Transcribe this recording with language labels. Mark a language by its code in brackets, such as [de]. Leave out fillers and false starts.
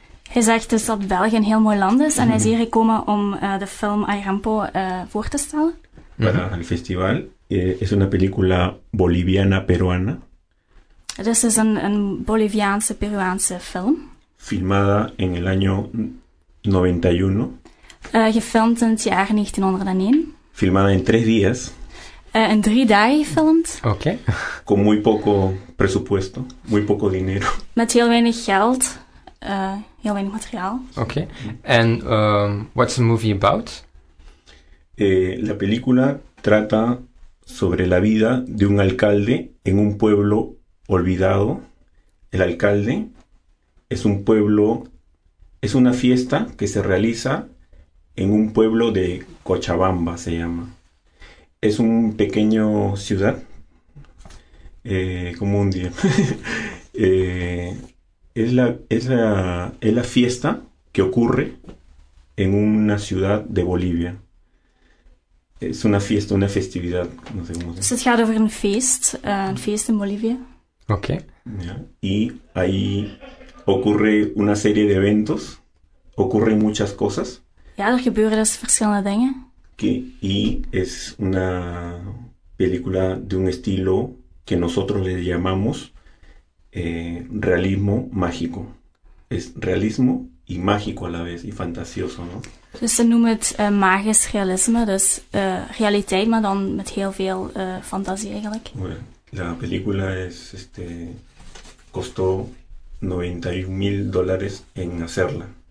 [nl] Hij zegt dus dat België een heel mooi land is en hij is hier gekomen om de film a Irampo voor te stellen. [es] Para el festival. Es una película boliviana peruana. [nl] Dus het is een Boliviaanse Peruaanse film. [es] Filmada en el año 91. [nl] Gefilmd in het jaar 1901. [es] Filmada en 3 días. [nl] En 3 dagen gefilmd. Oké. Okay. [es] Con muy poco presupuesto, muy poco dinero. [nl] Met heel weinig geld, heel weinig materiaal. [en] Oké. Okay. En what's the movie about? [es] La película trata sobre la vida de un alcalde en un pueblo olvidado. El alcalde es un pueblo, es una fiesta que se realiza en un pueblo de Cochabamba, se llama. Es un pequeño ciudad, como un día. es la fiesta que ocurre en una ciudad de Bolivia. Es una fiesta, una festividad. No sé cómo se llama. Se trata de un feest en Bolivia. Ok. Y ahí ocurre una serie de eventos, ocurren muchas cosas. [nl] Ja, er gebeuren dus verschillende dingen. [es] Que y es una película de un estilo que nosotros le llamamos realismo mágico. Es realismo y mágico a la vez, y fantasioso, ¿no? [nl] Dus ze noemen het magisch realisme, dus realiteit, maar dan met heel veel fantasie eigenlijk. [es] Bueno, la película es costó $91,000 en hacerla.